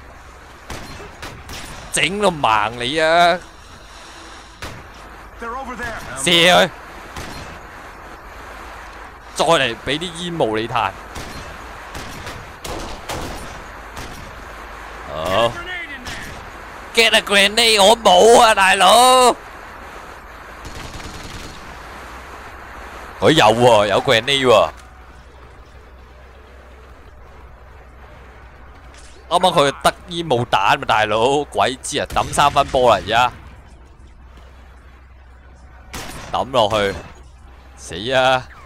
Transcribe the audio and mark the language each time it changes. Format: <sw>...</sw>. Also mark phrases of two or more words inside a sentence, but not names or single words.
<yue>整到盲你啊！射佢，再嚟俾啲煙霧你嘆。好 ，</yue> <en>get a grenade，</en> <yue>我冇啊，大佬。佢有喎，有 grenade 喎。啱啱佢得煙霧彈嘛，大佬，鬼知啊！抌3分波啦，而家抌落去，死啊！</yue>